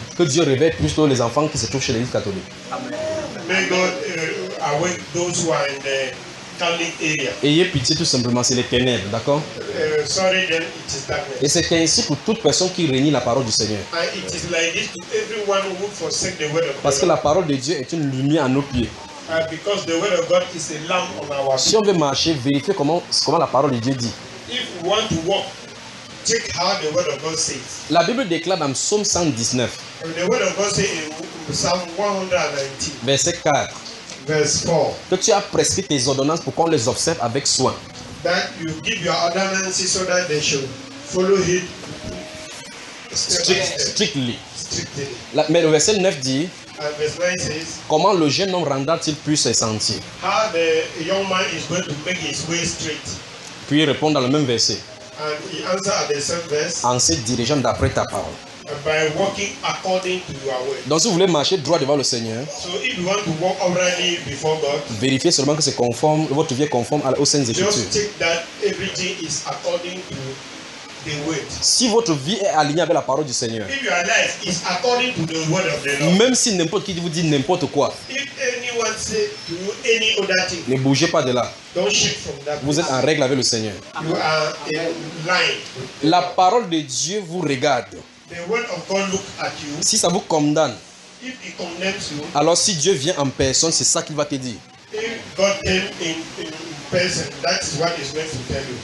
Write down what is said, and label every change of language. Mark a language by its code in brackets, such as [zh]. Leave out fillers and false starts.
[fr] Que Dieu réveille plutôt les enfants qui se trouvent chez l'Église catholique. [en] May God awake those who are in the Catholic area. [fr] Ayez pitié tout simplement, c'est les ténèbres, d'accord? [en] Sorry, then it is darkness. [fr] Et c'est ainsi pour toute personne qui renie la parole du Seigneur. [en] It is like this to everyone who forsake the word of God. [fr] Parce que la parole de Dieu est une lumière à nos pieds. [en] Because the word of God is a lamp on our feet. [fr] Si on veut marcher, vérifie comment la parole de Dieu dit. [en] If you want to walk, check how the word of God says. [fr] La Bible déclare dans Psaume 119. [en] And the word of God says in Psalm 119. [fr] Verset 4. [en] Verse 4. [fr] Que tu as prescrit tes ordonnances pour qu'on les observe avec soin. [en] That you give your ordinances so that they should follow it strictly. Strictly. [fr] Mais le verset 9 dit. [en] Verse 9 says, [fr] comment le jeune homme rendra-t-il plus ses sentiers? [en] How the young man is going to make his way straight? [fr] Puis il répond dans le même verset. [en] And he answers at the same verse. [fr] En se dirigeant d'après ta parole. [en] By walking according to your way. [fr] Donc si vous voulez marcher droit devant le Seigneur. [en] So if you want to walk uprightly before God. [fr] Vérifiez seulement que c'est conforme, votre vie est conforme aux Saintes Écritures. [en] Just check that everything is according to. [fr] Si votre vie est alignée avec la parole du Seigneur, [en] if your life is according to the word of the Lord, [fr] même si n'importe qui vous dit n'importe quoi, [en] if anyone say to you any other thing, [fr] ne bougez pas de là. [en] Don't shift from that. [fr] Vous êtes en règle avec le Seigneur. [en] You are in line. [fr] La parole de Dieu vous regarde. [en] The word of God look at you. [fr] Si ça vous condamne, [en] if he condemns you, [fr] alors si Dieu vient en personne, c'est ça qu'il va te dire. [en] If God came in person, that is what is meant to tell you.